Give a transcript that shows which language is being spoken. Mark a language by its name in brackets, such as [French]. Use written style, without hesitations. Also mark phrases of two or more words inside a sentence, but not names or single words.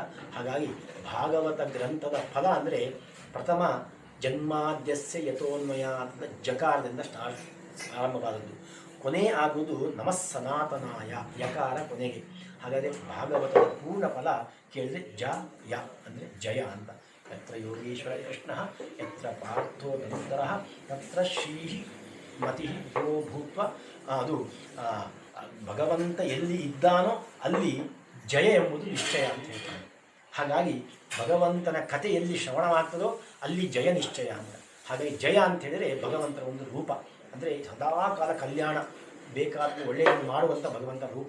[Kannada] ಹಾಗಾಗಿ ಭಾಗವತ ಗ್ರಂಥದ ಫಲ ಅಂದರೆ ಪ್ರಥಮ [Sanskrit] ಜನ್ಮಾದ್ಯಸ್ಯ ಯಥೋನ್ಮಯ [Kannada] ಅಂತ ಜಕಾರದಿಂದ ಆರಂಭವಾದದ್ದು, ಕೊನೆ ಆಗುವುದು [Sanskrit] ನಮಃ ಸನಾತನಾಯ, [Kannada] ಯಕಾರ ಕೊನೆಗೆ. ಹಾಗಾದರೆ ಭಾಗವತದ ಪೂರ್ಣ ಫಲ ಕೇಳಿದರೆ ಯ ಅಂದರೆ ಜಯ ಅಂತ. [Sanskrit] ಯತ್ರ ಯೋಗೇಶ್ವರ ಕೃಷ್ಣ ಯತ್ರ ಪಾರ್ಥೋ ಧನುರ್ಧರ ತತ್ರ ಶ್ರೀ ಮತಿ ಯೋ ಭೂತ್ವ. [Kannada] ಅದು ಭಗವಂತ ಎಲ್ಲಿ ಇದ್ದಾನೋ ಅಲ್ಲಿ ಜಯ ಎಂಬುದು ನಿಶ್ಚಯ ಅಂತ ಹೇಳ್ತಾನೆ. ಹಾಗಾಗಿ ಭಗವಂತನ ಕಥೆ ಎಲ್ಲಿ ಶ್ರವಣವಾಗ್ತದೋ ಅಲ್ಲಿ ಜಯ ನಿಶ್ಚಯ ಅಂತ. ಹಾಗಾಗಿ ಜಯ ಅಂತ ಹೇಳಿದರೆ ಭಗವಂತನ ಒಂದು ರೂಪ, ಅಂದರೆ ಸದಾಕಾಲ ಕಲ್ಯಾಣ ಬೇಕಾದ ಒಳ್ಳೆಯದನ್ನು ಮಾಡುವಂಥ ಭಗವಂತನ ರೂಪ.